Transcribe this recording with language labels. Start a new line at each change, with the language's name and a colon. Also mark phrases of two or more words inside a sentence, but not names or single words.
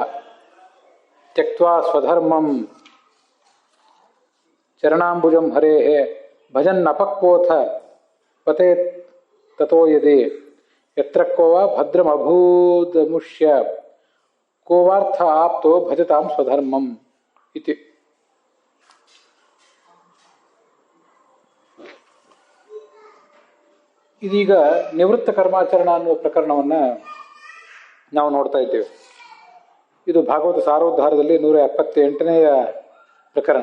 Sanskrit: त्यक्त्वा स्वधर्मं चरणाम्बुजं हरेः भजन्नपक्वोऽथ पतेत् ततो यदि यत्र को वा भद्रमभूदमुष्य को वार्थ आप्तो भजतां स्वधर्मं इति.
Kannada: ಇದೀಗ ನಿವೃತ್ತ ಕರ್ಮಾಚರಣ ಅನ್ನುವ ಪ್ರಕರಣವನ್ನು ನಾವು ನೋಡ್ತಾ ಇದ್ದೇವೆ. ಇದು ಭಾಗವತ ಸಾರೋದ್ಧಾರದಲ್ಲಿ 178ನೆಯ ಪ್ರಕರಣ.